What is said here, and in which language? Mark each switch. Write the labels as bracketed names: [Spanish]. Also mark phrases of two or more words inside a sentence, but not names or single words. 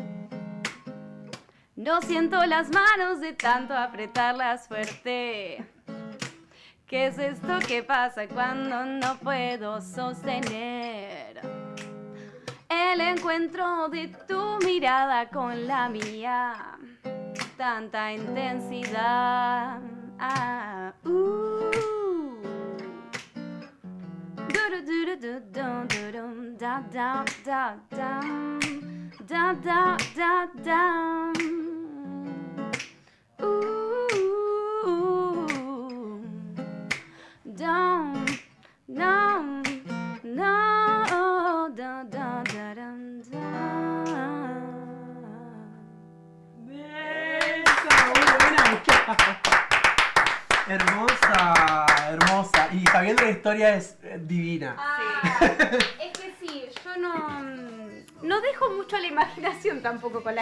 [Spanish] No siento las manos de tanto apretarlas fuerte. ¿Qué es esto que pasa cuando no puedo sostener el encuentro de tu mirada con la mía? Tanta intensidad. Ah, Da da da da da da da da. Down, no, no, da da da da da. Esa, muy buena. Hermosa, hermosa. Y sabiendo la historia es divina. Es que sí, yo no dejo mucho a la imaginación tampoco con las